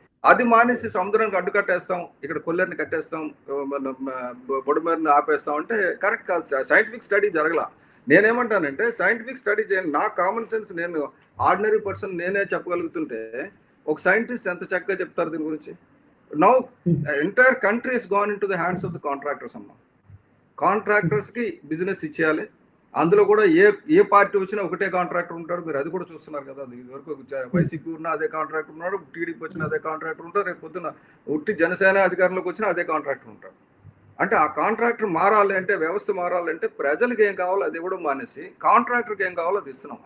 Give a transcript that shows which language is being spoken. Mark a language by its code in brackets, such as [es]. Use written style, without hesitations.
[te] అది మానేసి సముద్రానికి అడ్డు కట్టేస్తాం, ఇక్కడ కొల్లేరుని కట్టేస్తాం, బుడమేరుని ఆపేస్తాం అంటే కరెక్ట్ కాదు. సైంటిఫిక్ స్టడీ జరగల. నేనేమంటానంటే సైంటిఫిక్ స్టడీ చేయండి. నా కామన్ సెన్స్, నేను ఆర్డినరీ పర్సన్ నేనే చెప్పగలుగుతుంటే ఒక సైంటిస్ట్ ఎంత చక్కగా చెప్తారు దీని గురించి. [en] Now entire country has gone into the hands of the contractors అమ్మా. [te] కాంట్రాక్టర్స్ కి బిజినెస్ ఇచ్చేయాలి. అందులో కూడా ఏ పార్టీ వచ్చినా ఒకటే కాంట్రాక్టర్ ఉంటారు. మీరు అది కూడా చూస్తున్నారు కదా. ఇదివరకు వైసీపీ ఉన్నా అదే కాంట్రాక్టర్ ఉన్నాడు, టీడీపీ వచ్చినా అదే కాంట్రాక్టర్ ఉంటారు, రేపు పొద్దున ఉట్టి జనసేన అధికారంలోకి వచ్చినా అదే కాంట్రాక్టర్ ఉంటారు. అంటే ఆ కాంట్రాక్టర్ మారాలి అంటే, వ్యవస్థ మారాలంటే ప్రజలకు ఏం కావాలో అది ఇవ్వడం మానేసి కాంట్రాక్టర్కి ఏం కావాలో అది ఇస్తున్నాం.